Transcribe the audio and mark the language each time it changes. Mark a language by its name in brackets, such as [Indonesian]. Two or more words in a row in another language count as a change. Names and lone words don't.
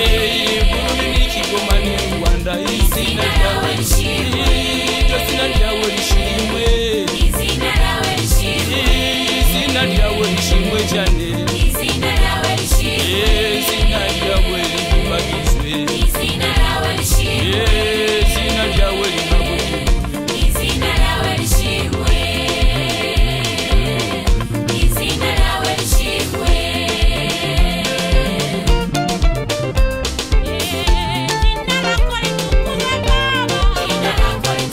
[Kinyarwanda] Eh, Burundi n'Ikigoma n'u Rwanda, izina Izina ryawe ryawe lishimwe. Iryo zina ryawe lishimwe. Izina ryawe lishimwe. Izina ryawe lishimwe cyane. Izina ryawe lishimwe. Izina ryawe Izina lyawe linakushimwa. Izina lyawe lishimwe. Izina lyawe lishimwe. [Swahili] Jina lako litukuzwe, Baba. Jina lako